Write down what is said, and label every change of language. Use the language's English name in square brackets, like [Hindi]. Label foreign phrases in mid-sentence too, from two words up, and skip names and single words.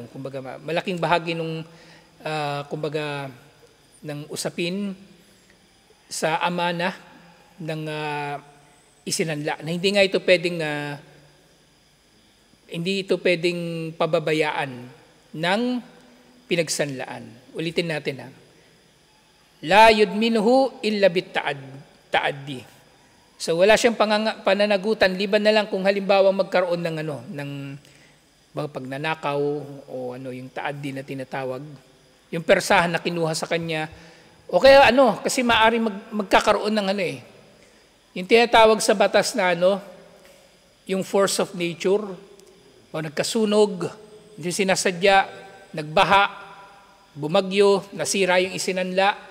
[Filipino] Kumbaga, malaking bahagi ng usapin sa amana ng isinanla. Na hindi ito pwedeng pababayaan ng pinagsanlaan. Ulitin natin [Arabic] La yudminuhu illa bit-ta'addi. [Filipino] So wala siyang pananagutan liban na lang kung halimbawa magkaroon ng pagnanakaw o yung ta'addi na tinatawag, yung persahan na kinuha sa kanya, o kaya kasi maaring magkakaroon ng yung tinatawag sa batas na yung [English] force of nature, [Filipino] o nagkasunog, yung sinasadya, nagbaha, bumagyo, nasira yung isinanla.